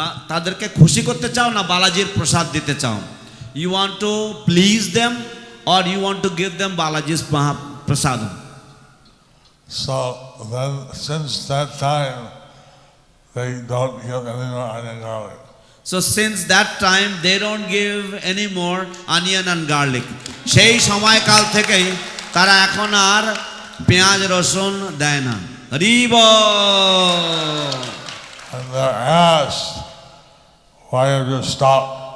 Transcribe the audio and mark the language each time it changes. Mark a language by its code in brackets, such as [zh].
[bn] তাদেরকে খুশি করতে চাও না বালাজির প্রসাদ দিতে চাও? [en] You want to please them or you want to give them Balaji's prasadam? So then since that time they don't give any more onion garlic. So since that time they don't give any more onion and garlic. [bn] সেই সময়কাল থেকেই তারা এখন আর পেঁয়াজ রসুন দেয় না। হরি বল। [en] And they're asked, why have you stopped?